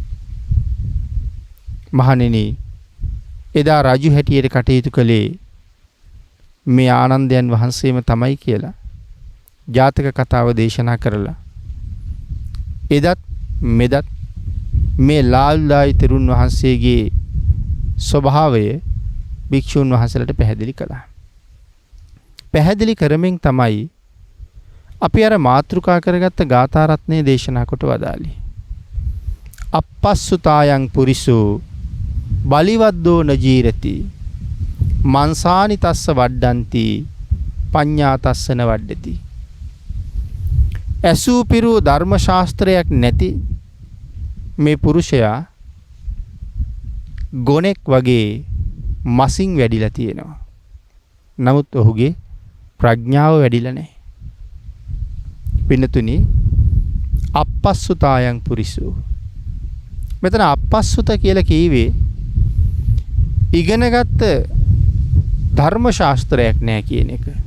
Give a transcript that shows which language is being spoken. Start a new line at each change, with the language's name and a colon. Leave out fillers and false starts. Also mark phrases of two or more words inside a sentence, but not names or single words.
Sinhala: මහණෙනි එදා රජු හැටියට කටයුතු කළේ මේ ආනන්දයන් වහන්සේම තමයි කියලා ජාතක කතාව දේශනා කරලා එදත් මෙදත් මේ ලාල්දායි තෙරුන් වහන්සේගේ ස්වභාවය භික්ෂුන් වහන්සේලාට පැහැදිලි කළා. පැහැදිලි කරමින් තමයි අපි අර මාතෘකා කරගත්ත ගාථා රත්නයේ දේශනා කොට වදාළේ.
Pali: අපස්සුතායන් පුරිසෝ බලිවද්දෝ නජීරති මන්සානි තස්ස වඩ්ඩಂತಿ පඤ්ඤා තස්සන වඩ්ඩති.
Sinhala: ඇසූ පිරූ ධර්ම ශාස්ත්‍රයක් නැති මේ පුරුෂයා ගොනෙක් වගේ මසින් වැඩිලා තියෙනවා. නමුත් ඔහුගේ ප්‍රඥාව වැඩිලා නැහැ. පින්නතුනි
Pali: අපස්සුතායන් පුරිසෝ
Sinhala: මෙතන අපස්සුත කියලා කීවේ ඉගෙනගත්ත ධර්ම ශාස්ත්‍රයක් නෑ කියන එක.